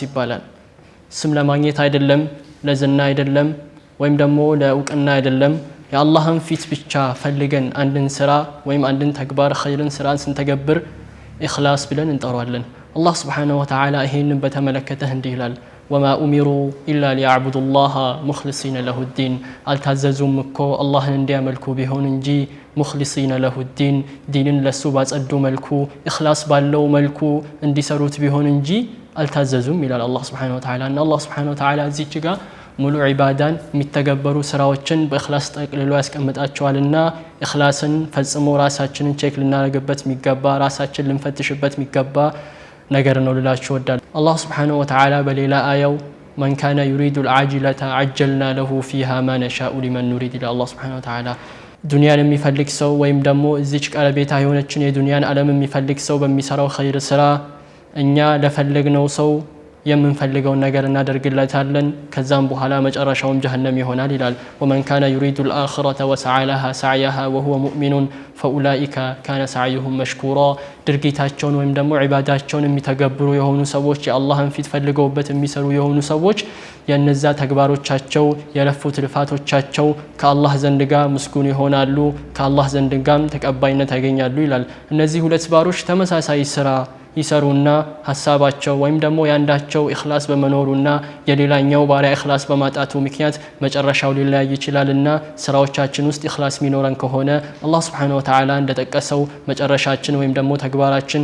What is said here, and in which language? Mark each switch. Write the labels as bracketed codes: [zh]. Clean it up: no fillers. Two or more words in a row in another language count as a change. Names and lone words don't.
[am] ይባላል። ስም ለማግኘት አይደለም፣ ለዝና አይደለም፣ ወይም ደግሞ ለእውቅና አይደለም። የአላህን ፊት ብቻ ፈልገን አንድን ስራ ወይም አንድን ተግባር ኸይርን ስራን ስንተገብር ኢኽላስ ብለን እንጠራዋለን። አላህ [ar] سبحانه وتعالى [am] ይሄንን በተመለከተ እንዲህ ይላል [ar] وما أمروا إلا ليعبدوا الله مخلصين له الدين [am] አልታዘዙም እኮ አላህን እንዲያመልኩ ቢሆን እንጂ [ar] مخلصين له الدين [am] ዲንን ለሱ ባጸዱ መልኩ ኢኽላስ ባለው መልኩ እንዲሰሩት ቢሆን እንጂ አልታዘዙም ይላል አላህ [ar] سبحانه وتعالى። [am] እና አላህ [ar] سبحانه وتعالى [am] እዚች ጋር ሙሉ ዒባዳን የሚተገበሩ ስራዎችን በእኽላስ ጠቅልሎ ያስቀምጣቸዋልና ኢኽላስን ፈጽሞ ራሳችንን ቼክ ልናደርግበት የሚገባ ራሳችን ልንፈትሽበት የሚገባ ነገር ነው ልላችሁ ወዳል። አላህ [ar] سبحانه وتعالى [am] በሌላ አያው [ar] من كان يريد العاجلة عجلنا له فيها ما نشاء لمن نريد إلى الله سبحانه وتعالى [am] ዱንያን የሚፈልግ ሰው ወይም ደግሞ እዚች ቀለቤታ የሆነችን የዱንያን ዓለም የሚፈልግ ሰው በሚሰራው ኸይር ስራ እኛ ለፈለግነው ሰው የምንፈልገውን ነገር እናደርግለታለን ከዛም በኋላ መጨረሻውም ጀሃነም ይሆናል ይላል። [ar] ومن كان يريد الآخرة وسعى لها سعيها وهو مؤمن فأولئك كان سعيهم مشكورا [am] ድርጊታቸውን ወይም ደግሞ ዒባዳቸውን የሚተገብሩ የሆኑ ሰዎች የአላህን ፊት ፈልገውበት የሚሰሩ የሆኑ ሰዎች የነዛ ተግባሮቻቸው የለፉት ልፋቶቻቸው ከአላህ ዘንድ ጋር ምስጉን ይሆናሉ ከአላህ ዘንድ ጋርም ተቀባይነት ያገኛሉ ይላል። እነዚህ ሁለት ባሮች ተመሳሳይ ስራ ይሰሩና ሐሳባቸው ወይም ደግሞ ያንዳቸው ኢኽላስ በመኖሩና የሌላኛው ባሪያ ኢኽላስ በማጣቱ ምክንያት መጨረሻው ሊለያይ ይችላልና ስራዎቻችን ውስጥ ኢኽላስ ሚኖረን ከሆነ አላህ [ar] سبحانه وتعالى [am] እንደጠቀሰው መጨረሻችን ወይም ደግሞ ተግባራችን